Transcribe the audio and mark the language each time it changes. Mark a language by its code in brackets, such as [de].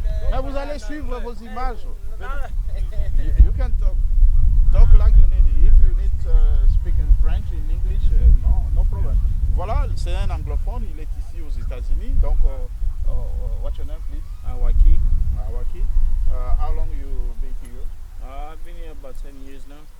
[fr] Mais vous allez suivre vos images. Venez. [en] You can talk like you need. If you need speak in French, in English, no problem. [fr] Voilà, c'est un anglophone. Il est ici aux États-Unis. [en] Donc, what's your name, please? Awaki. Awaki. How long you been here? I've been here about 10 years now.